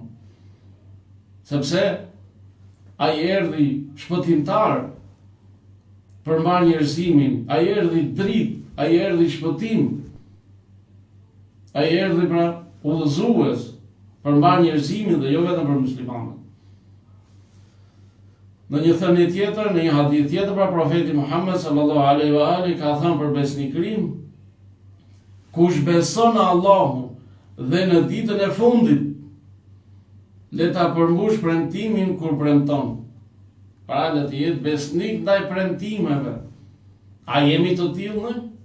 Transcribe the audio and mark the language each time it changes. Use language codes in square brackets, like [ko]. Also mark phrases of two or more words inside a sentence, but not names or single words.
[sq] Sepse ai erdhi shpëtimtar për mbar njerëzimin, ai erdhi dritë, ai erdhi shpëtim. Ai erdhi pra udhëzues për mbar njerëzimin dhe jo vetëm për muslimanët. Në një thënie tjetër, në një hadith tjetër, pra profeti Muhammed [ar] صلى الله عليه وآله [sq] ka thënë për besnikrin: kush beson në Allahun dhe në ditën e fundit, le ta përmbush premtimin kur premton. Pra le të jetë besnik ndaj premtimeve. A jemi të tillë ne?